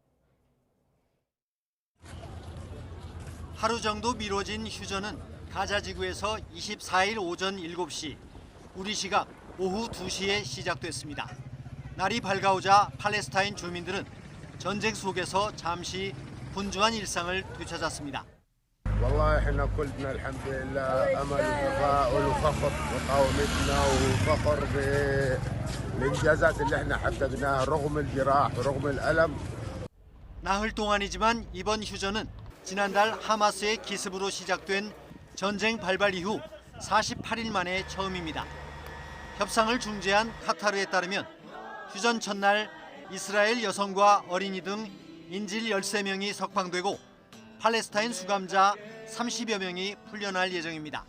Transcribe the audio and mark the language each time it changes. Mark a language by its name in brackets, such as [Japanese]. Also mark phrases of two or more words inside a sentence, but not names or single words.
[Korean] 하루 정도 미뤄진 휴전은 가자 지구에서 24일 오전 7시, 우리 시각 오후 2시에 시작됐습니다. 날이 밝아오자 팔레스타인 주민들은 전쟁 속에서 잠시 분주한 일상을 되찾았습니다. [Arabic] والله احنا كلنا الحمد لله امل وتفاؤل وفخر بقومتنا وفخر بالانجازات اللي احنا حققناها رغم الجراح ورغم الالم. [Korean] 나흘 동안이지만 이번 휴전은 지난달 하마스의 기습으로 시작된 전쟁 발발 이후 48일 만에 처음입니다. 협상을 중재한 카타르에 따르면 휴전 첫날 이스라엘 여성과 어린이 등 인질 13명이 석방되고 팔레스타인 수감자 30여 명이 풀려날 예정입니다.